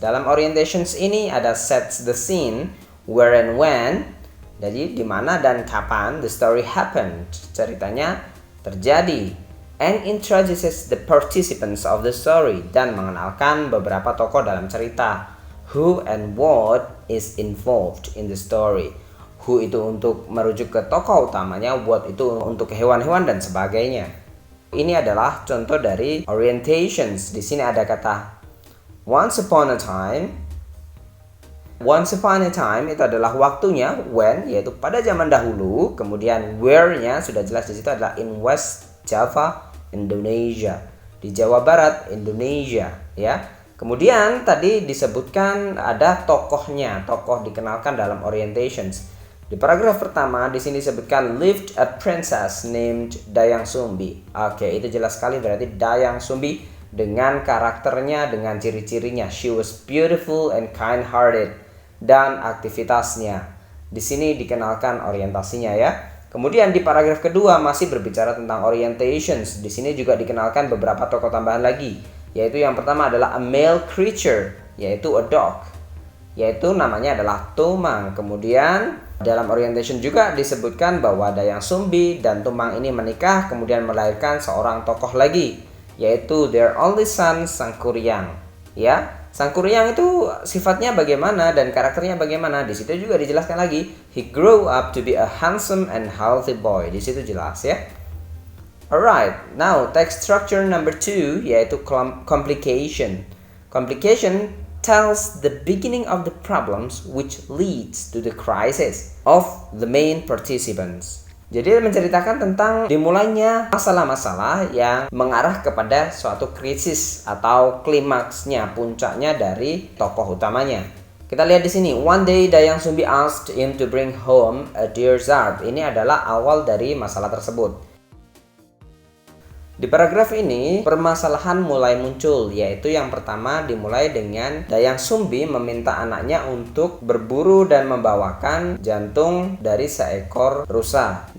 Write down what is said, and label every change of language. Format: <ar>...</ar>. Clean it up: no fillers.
<id>Dalam</id> <en>orientations</en> <id>ini ada</id> <en>sets the scene, where and when.</en> <id>Jadi di mana dan kapan</id> <en>the story happened.</en> <id>Ceritanya terjadi.</id> <en>And introduces the participants of the story.</en> <id>Dan mengenalkan beberapa tokoh dalam cerita.</id> <en>Who and what is involved in the story.</en> <id>Who itu untuk merujuk ke tokoh utamanya, what itu untuk hewan-hewan dan sebagainya. Ini adalah contoh dari orientations. Di sini ada kata</id> <en>once upon a time. Once upon a time</en> <id>itu adalah waktunya, when, yaitu pada zaman dahulu. Kemudian where-nya sudah jelas di situ adalah</id> <en>in West Java, Indonesia.</en> <id>Di Jawa Barat, Indonesia, ya. Kemudian tadi disebutkan ada tokohnya, tokoh dikenalkan dalam orientations. Di paragraf pertama di sini disebutkan</id> <en>lived a princess named</en> <id>Dayang Sumbi. Oke, itu jelas sekali berarti Dayang Sumbi dengan karakternya, dengan ciri-cirinya.</id> <en>She was beautiful and kind-hearted</en> <id>dan aktivitasnya. Di sini dikenalkan orientasinya ya. Kemudian di paragraf kedua masih berbicara tentang orientations. Di sini juga dikenalkan beberapa tokoh tambahan lagi, yaitu yang pertama adalah</id> <en>a male creature,</en> <id>yaitu</id> <en>a dog,</en> <id>yaitu namanya adalah Tumang. Kemudian dalam orientation juga disebutkan bahwa Dayang Sumbi dan Tumang ini menikah kemudian melahirkan seorang tokoh lagi, yaitu</id> <en>their only son</en> <id>Sangkuriang. Ya, Sang Kuryang itu sifatnya bagaimana dan karakternya bagaimana? Di situ juga dijelaskan lagi.</id> <en>He grew up to be a handsome and healthy boy.</en> <id>Di situ jelas ya.</id> <en>Alright, now text structure number 2</en> <id>yaitu</id> <en>complication. Complication tells the beginning of the problems which leads to the crisis of the main participants.</en> <id>Jadi menceritakan tentang dimulainya masalah-masalah yang mengarah kepada suatu krisis atau klimaksnya, puncaknya dari tokoh utamanya. Kita lihat di sini.</id> <en>One day Dayang Sumbi asked him to bring home a deer zarb.</en> <id>Ini adalah awal dari masalah tersebut. Di paragraf ini, permasalahan mulai muncul, yaitu yang pertama dimulai dengan Dayang Sumbi meminta anaknya untuk berburu dan membawakan jantung dari seekor rusa.</id>